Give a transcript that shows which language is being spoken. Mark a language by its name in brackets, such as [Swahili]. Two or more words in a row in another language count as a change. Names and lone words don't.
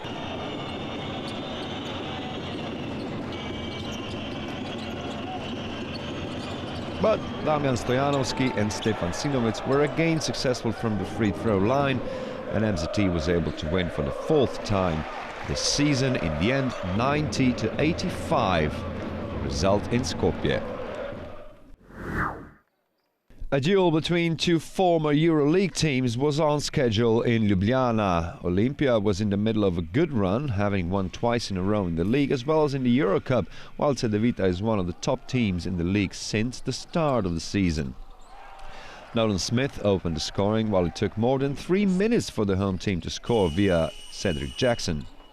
[English] But Damian Stojanovski and Stefan Sinovic were again successful from the free throw line, and NZT was able to win for the 4th time this season, in the end 90-85. Result in Skopje. A duel between two former EuroLeague teams was on schedule in Ljubljana. Olimpija was in the middle of a good run, having won twice in a row in the league as well as in the Eurocup, while Cedevita is one of the top teams in the league since the start of the season. Nolan Smith opened the scoring, while it took more than 3 minutes for the home team to score via Cedric Jackson.